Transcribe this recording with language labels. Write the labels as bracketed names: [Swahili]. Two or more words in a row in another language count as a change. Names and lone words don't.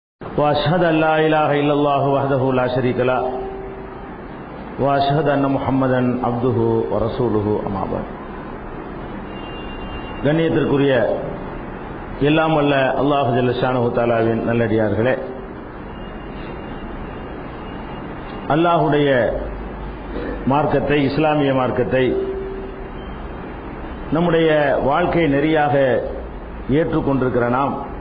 [Arabic] وأشهد أن لا إله إلا الله وحده لا شريك له وأشهد أن محمدا عبده ورسوله أما بعد. [Tamil] கண்ணியத்திற்குரிய எல்லாம் வல்ல அல்லாஹ் [Arabic] جل شأنه [Tamil] தஆலாவின் நல்லடியார்களே, அல்லாஹுடைய மார்க்கத்தை, இஸ்லாமிய மார்க்கத்தை நம்முடைய வாழ்க்கை நெறியாக ஏற்றுக்கொண்டிருக்கிற நாம்